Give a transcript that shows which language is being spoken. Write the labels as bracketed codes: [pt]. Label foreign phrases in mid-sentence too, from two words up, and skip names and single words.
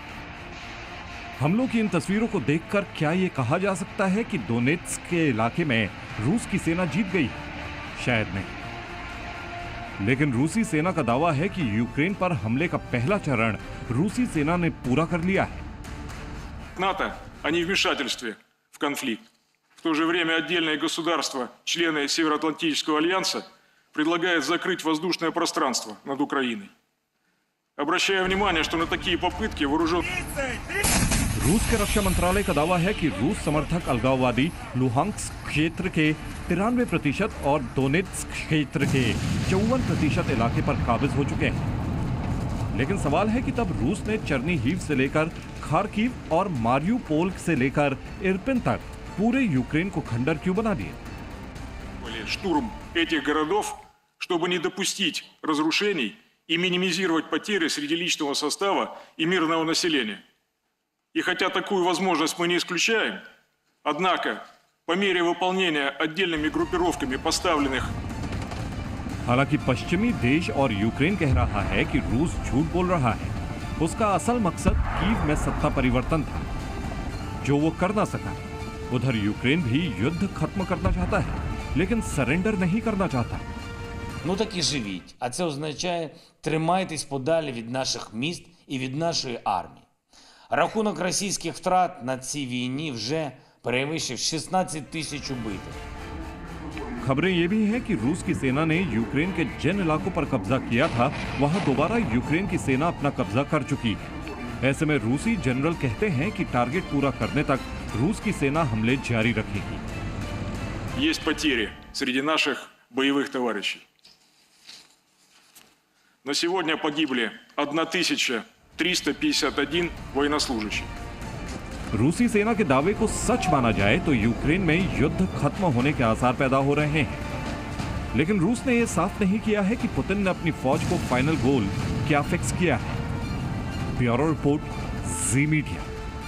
[hi] हमलों की इन तस्वीरों को देखकर क्या ये कहा जा सकता है कि डोनेत्स्क के इलाके में रूस की सेना जीत गई? शायद नहीं। लेकिन रूसी सेना का दावा है कि यूक्रेन पर हमले का पहला चरण रूसी सेना ने पूरा कर लिया है। [ru] НАТО о невмешательстве в конфликт. В то же время отдельные государства, члены Североатлантического альянса, предлагают закрыть воздушное пространство над Украиной. Обращаю внимание, что на такие попытки [hi] रूस के रक्षा मंत्रालय का दावा है कि रूस समर्थक अलगाववादी लुहांस्क क्षेत्र के 93% और डोनेत्स्क क्षेत्र के 54% इलाके पर काबिज हो चुके हैं। लेकिन सवाल है कि तब रूस ने चर्निहिव से लेकर खार्किव और मारियुपोल से लेकर इरपिन तक पूरे यूक्रेन को खंडर क्यों बना दिया? [ru] штурм этих городов, чтобы не допустить разрушений и минимизировать потери среди личного состава и мирного населения. И хотя такую возможность мы не исключаем, однако по мере выполнения отдельными группировками поставленных. [hi] हालांकि पश्चिमी देश और यूक्रेन कह रहा है कि रूस झूठ बोल रहा है। उसका असल मकसद कीव में सत्ता परिवर्तन था, जो वो कर ना सका। उधर यूक्रेन भी युद्ध खत्म करना चाहता है, लेकिन सरेंडर नहीं करना चाहता। [uk] Ну так і живіть. А це означає, тримайтесь подалі від наших міст і від нашої армії. Рахунок російських втрат на цій війні вже перевищив 16 тисяч убитих. [hi] खबरें ये भी हैं कि रूस की सेना ने यूक्रेन के जिन इलाकों पर कब्जा किया था, वहां दोबारा यूक्रेन की सेना अपना कब्जा कर चुकी है। ऐसे में रूसी जनरल कहते हैं कि टारगेट पूरा करने तक रूस की सेना हमले जारी रखेगी। [ru] Есть потери среди наших боевых товарищей. На сегодня погибли 1351 военнослужащий. [hi] रूसी सेना के दावे को सच माना जाए तो यूक्रेन में युद्ध खत्म होने के आसार पैदा हो रहे हैं। लेकिन रूस ने यह साफ नहीं किया है कि पुतिन ने अपनी फौज को [en] final goal [hi] क्या फिक्स किया है। ब्यूरो रिपोर्ट, जी मीडिया।